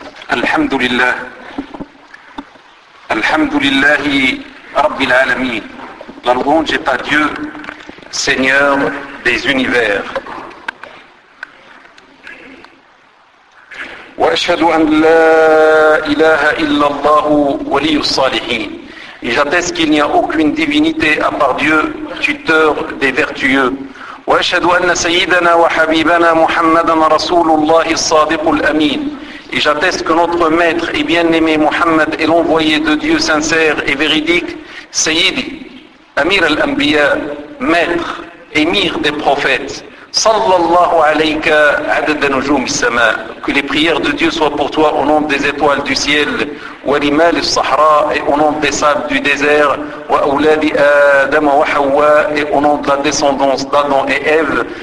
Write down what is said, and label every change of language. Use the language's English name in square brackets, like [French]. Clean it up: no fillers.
[Arabic] الحمد لله الحمد لله رب العالمين [French] La louange est à Dieu, Seigneur des univers. [Arabic] وأشهد أن لا إله إلا الله ولي الصالحين. [French] Et j'atteste qu'il n'y a aucune divinité à part Dieu, tuteur des vertueux. [Arabic] وأشهد أن سيدنا وحبيبنا محمدا رسول الله الصادق الأمين. [French] Et j'atteste que notre maître et bien-aimé Mohammed est l'envoyé de Dieu sincère et véridique, Sayyidi, Amir al-Anbiya, maître, émir des prophètes, [Arabic] sallallahu alayka adad an-nujum as-sama, [French] que les prières de Dieu soient pour toi au nom des étoiles du ciel, [Arabic] wa limal as-sahra [French] et au nom des sables du désert, [Arabic] wa auladi adam wa hawa [French] et au nom de la descendance d'Adam et Ève.